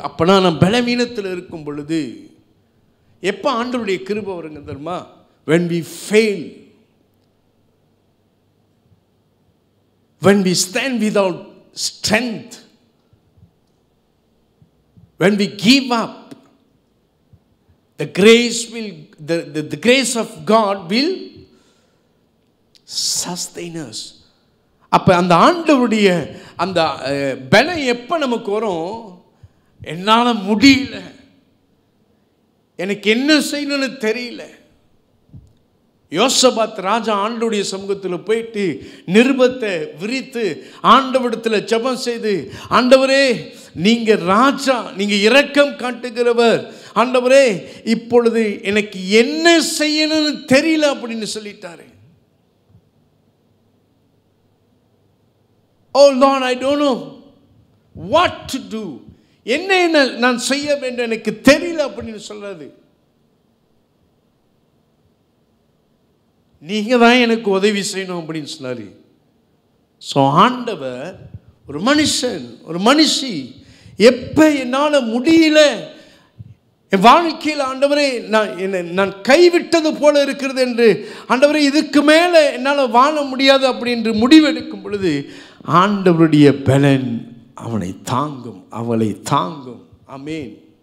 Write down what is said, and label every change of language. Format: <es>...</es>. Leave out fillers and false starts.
<ta>அப்பனா நான் பலவீனத்தில் இருக்கும் பொழுது எப்ப ஆண்டவருடைய கிருபை வருங்க தெரியுமா?</ta> <en>when we fail, when we stand without strength, when we give up, the grace will the grace of God will sustain us.</en> <ta>அப்ப அந்த ஆண்டவருடைய அந்த பலம் எப்ப நமக்கு வரும்? என்னால முடியல, எனக்கு என்ன செய்யணும்னு தெரியல. யோசபாத் ராஜா ஆண்டவருடைய சமூகத்தில் போயிட்டு நிருபத்தை விரித்து ஆண்டவரிடத்தில் ஜெபம் செய்து, ஆண்டவரே நீங்க ராஜா, நீங்க இரக்கம் காட்டுகிறவர், ஆண்டவரே இப்பொழுது எனக்கு என்ன செய்யணும்னு தெரியல அப்படின்னு சொல்லிட்டாரு.</ta> <en>Oh Lord, I don't know what to do.</en> <ta>என்ன நான் செய்ய வேண்டும் எனக்கு தெரியல அப்படின்னு சொல்றது. நீங்க தான் எனக்கு உதவி செய்யணும் அப்படின்னு சொன்னாரு. ஸோ ஆண்டவர் ஒரு மனுஷன், ஒரு மனுஷி எப்போ என்னால் முடியல, என் வாழ்க்கையில் ஆண்டவரே நான் கைவிட்டது போல இருக்கிறது என்று, ஆண்டவரே இதுக்கு மேலே என்னால் வாழ முடியாது அப்படின்னு முடிவெடுக்கும் பொழுது ஆண்டவருடைய பலன் அவனை தாங்கும், அவளை தாங்கும். ஆமென்.</ta>